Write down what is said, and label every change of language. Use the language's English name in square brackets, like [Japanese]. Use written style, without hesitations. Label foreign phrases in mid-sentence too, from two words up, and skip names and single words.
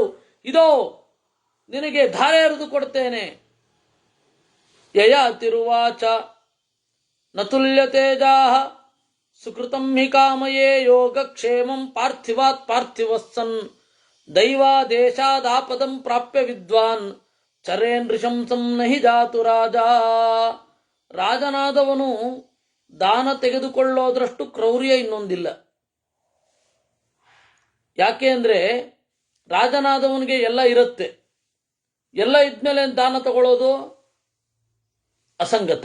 [Kannada] ಇದೋ ನಿನಗೆ ಧಾರೆ ಎರೆದು ಕೊಡ್ತೇನೆ. [Sanskrit] ययातिरुवाच नतुल्य तेजा सुकृतं हि कामये योगक्षेमं पार्थिवात् पार्थिवस्सन् दैवादेशादापदं प्राप्य विद्वान् चरेन् ऋषंसं नहि जातु राज. [Kannada] ರಾಜನಾದವನು ದಾನ ತೆಗೆದುಕೊಳ್ಳೋದ್ರಷ್ಟು ಕ್ರೌರ್ಯ ಇನ್ನೊಂದಿಲ್ಲ. ಯಾಕೆ ಅಂದ್ರೆ ರಾಜನಾದವನಿಗೆ ಎಲ್ಲ ಇರುತ್ತೆ, ಎಲ್ಲ ಇದ್ಮೇಲೆ ದಾನ ತಗೊಳ್ಳೋದು ಅಸಂಗತ.